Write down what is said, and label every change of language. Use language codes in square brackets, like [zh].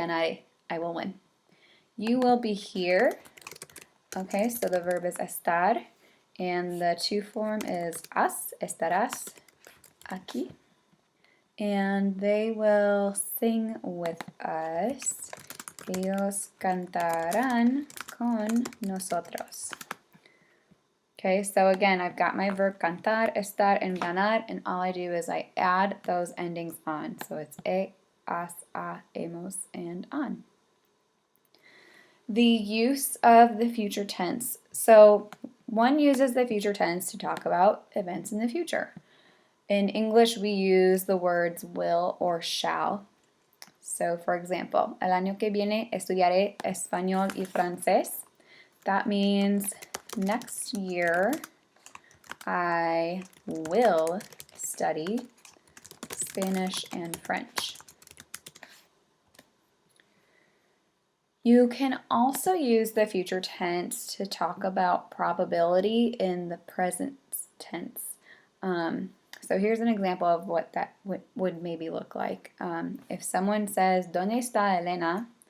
[en] Ganaré, I will win. You will be here. Okay, so the verb is estar, and the to form is has, [es] estarás aquí. [en] And they will sing with us. [es] Ellos cantarán con nosotros. [en] Okay, so again, I've got my verb cantar, estar, and ganar, and all I do is I add those endings on. So it's as, a, hemos, and an. The use of the future tense. So one uses the future tense to talk about events in the future. In English, we use the words will or shall. So for example, [es] el año que viene estudiaré español y francés. [en] That means next year I will study Spanish and French. You can also use the future tense to talk about probability in the present tense. So here's an example of what that would maybe look like. If someone says, [es] ¿Dónde está Elena?